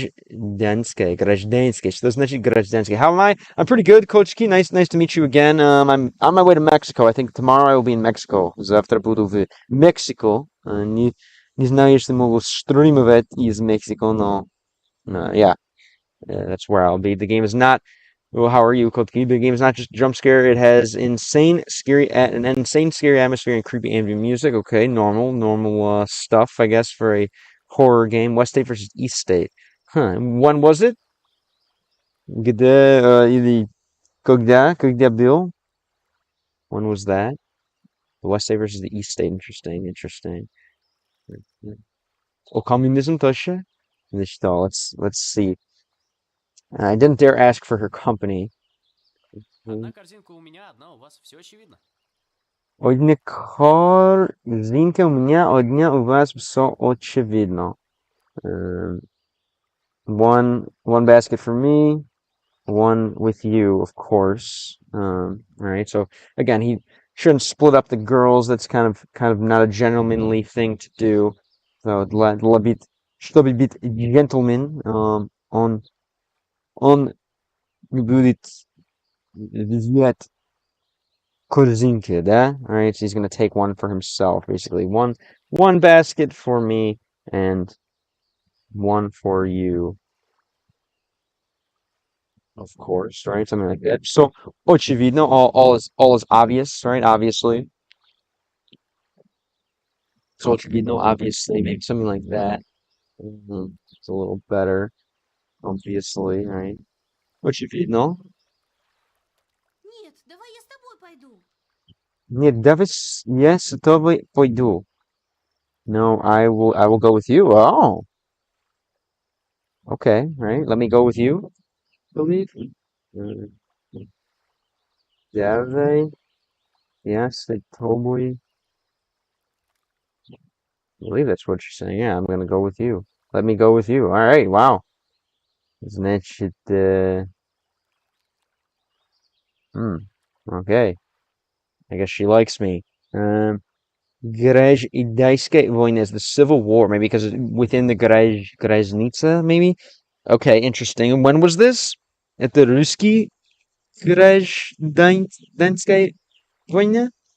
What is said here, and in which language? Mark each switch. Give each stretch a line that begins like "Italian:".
Russian: Гражданское. Что значит гражданское?
English: How am I? I'm pretty good, Coach Key. Nice to meet you again. I'm on my way to Mexico. I think tomorrow I will be in Mexico.
Russian: Завтра буду в Мексико. Не знаю, если могу стримовать из Мексико, но
English: yeah, that's where I'll be. The game is not. Well, how are you, Coach Key? The game is not just jump scare. It has an insane, scary atmosphere and creepy ambient music. Okay, normal stuff, I guess, for a horror game. West State versus East State. Huh. When was it?
Russian: Или когда был?
English: When was that? The West State versus the East State. Interesting. Oh, communism тоже? Let's see. I didn't dare ask for her company.
Russian: Одна корзинка у меня, одна у вас. Все очевидно. Одна корзинка у меня, одна у вас. Все очевидно.
English: One basket for me, one with you, of course. All right. So again, he shouldn't split up the girls. That's kind of not a gentlemanly thing to do.
Russian: So чтобы быть gentleman, он будет взять корзинки, да?
English: All right. So he's gonna take one for himself, basically. One basket for me and one for you. Of course, right? Something like that. So, очевидно, all is obvious, right? Obviously. So, очевидно, obviously, maybe something like that. It's a little better, obviously, right?
Russian: Очевидно. Нет, давай я с тобой пойду. Нет, давай я с тобой пойду.
English: No, I will go with you. Oh. Okay, right? Let me go with you, believe.
Russian: Давай я с тобой.
English: I believe that's what you're saying. Yeah, I'm gonna go with you. Let me go with you. All right. Wow. Значит, okay. I guess she likes me.
Russian: Гражданская война
English: is the Civil War, maybe because within the Гражданская, maybe. Okay, interesting. When was this?
Russian: Это русский гражданская война?